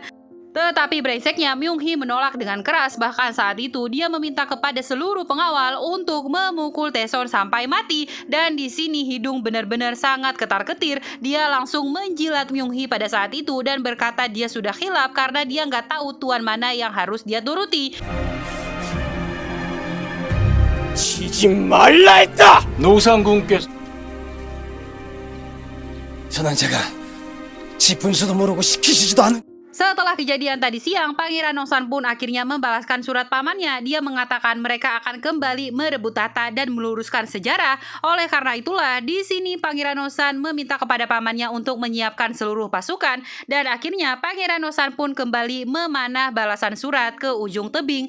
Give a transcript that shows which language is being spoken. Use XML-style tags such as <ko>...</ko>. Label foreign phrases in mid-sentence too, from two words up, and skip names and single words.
<id>Tetapi brengseknya Myung-hee menolak dengan keras, bahkan saat itu dia meminta kepada seluruh pengawal untuk memukul Taesun sampai mati dan di sini Hidung benar-benar sangat ketar-ketir. Dia langsung menjilat Myung-hee pada saat itu dan berkata dia sudah khilaf karena dia nggak tahu tuan mana yang harus dia turuti.</id> <ko>치지 말라 했다! 노상궁께서 선왕자가 지 분수도 모르고 시키시지도 않은</ko> <id>Setelah kejadian tadi siang, Pangeran Nosan pun akhirnya membalaskan surat pamannya. Dia mengatakan mereka akan kembali merebut tahta dan meluruskan sejarah. Oleh karena itulah, di sini Pangeran Nosan meminta kepada pamannya untuk menyiapkan seluruh pasukan. Dan akhirnya Pangeran Nosan pun kembali memanah balasan surat ke ujung tebing.</id>